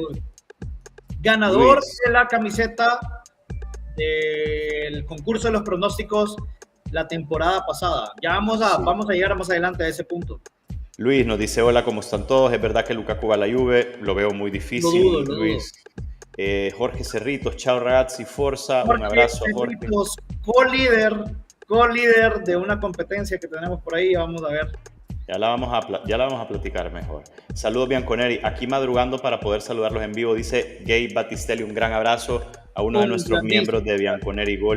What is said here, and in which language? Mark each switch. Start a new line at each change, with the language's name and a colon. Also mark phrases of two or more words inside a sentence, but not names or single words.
Spanish: Ganador Luis, de la camiseta del concurso de los pronósticos la temporada pasada. Ya vamos a llegar más adelante a ese punto. Luis nos dice: hola, ¿cómo están todos? Es verdad que Lukaku va a la Juve, lo veo muy difícil. Lo dudo. Luis. Jorge Cerritos,
Italian: chao ragazzi,
Spanish: forza, un abrazo a Jorge. Co-líder de una competencia que tenemos por ahí, vamos a ver. Ya la vamos a platicar mejor. Saludos Bianconeri, aquí madrugando para poder saludarlos en vivo, dice Gabe Battistelli, un gran abrazo a uno de nuestros miembros de Bianconeri Gold.